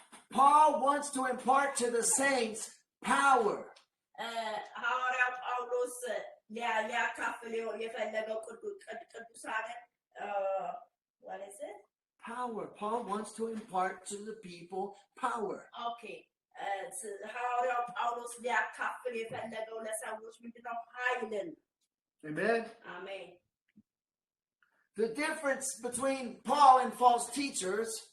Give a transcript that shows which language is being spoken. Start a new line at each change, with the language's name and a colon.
English: Paul wants to impart to the saints power.
Amharic: ሐዋርያው ጳውሎስ ሊያካፍል የፈለገው ቅዱሳንን
English: what is it? Power. Paul wants to impart to the people power. Okay.
Amharic: ሐዋርያው ጳውሎስ ሊያካፍል የፈለገው ለሰዎች ምንድነው? ኃይልን.
English: Amen. Amen. The difference between Paul and false teachers